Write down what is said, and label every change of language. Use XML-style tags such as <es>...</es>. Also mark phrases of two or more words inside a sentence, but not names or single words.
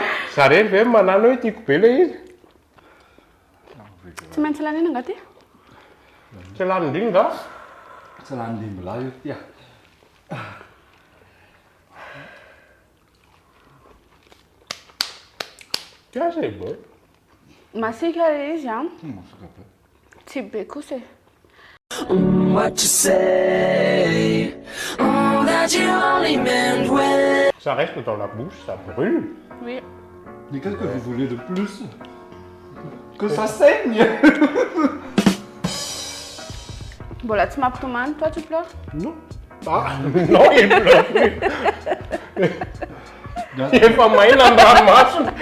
<mg>Za rery ve manano hoe tiako be ilay izy. Tsy maintsy lanina angaty? Tsy lanin-driny nga. Tsy lanin-dimby lahy io tia.</mg> <fr>Tiens c'est bon.</fr> <mg>Masika izy an. Masaka be. Tsy be kosa e.</mg> <en>What you say? That you only meant well.</en> <fr>Ça reste dans la bouche, ça brûle. Oui. Mais qu'est-ce que vous voulez de plus? Que ça saigne. Bon là tu m'as toi tu pleures? Non. Ah, non, il pleure plus. Il est pas mal dans la marche.</fr>